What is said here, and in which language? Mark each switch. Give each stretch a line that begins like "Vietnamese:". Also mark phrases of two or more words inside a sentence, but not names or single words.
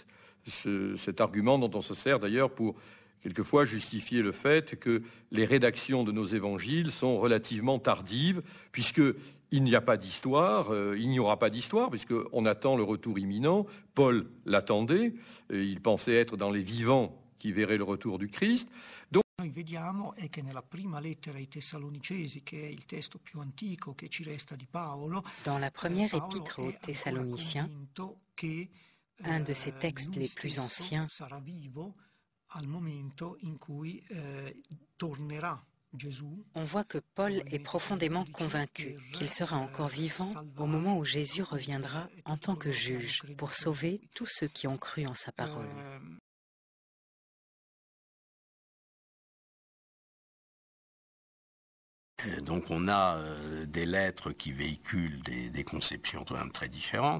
French: Cet argument dont on se sert d'ailleurs pour quelquefois justifier le fait que les rédactions de nos évangiles sont relativement tardives, puisqu'il n'y a pas d'histoire, il n'y aura pas d'histoire, puisqu'on attend le retour imminent. Paul l'attendait, il pensait être dans les vivants qui verraient le retour du Christ. Donc,
Italian: noi vediamo è che nella prima lettera ai Tessalonicesi, che è il testo più antico che ci resta di Paolo,
French: dans la première épître aux Thessaloniciens, un de ses textes les plus anciens,
Italian: sarà vivo al momento in cui tornerà Gesù.
French: On voit que Paul est profondément convaincu qu'il sera encore vivant au moment où Jésus reviendra en tant que juge pour sauver tous ceux qui ont cru en sa parole. Donc on a des lettres qui véhiculent des conceptions tout de même très différentes.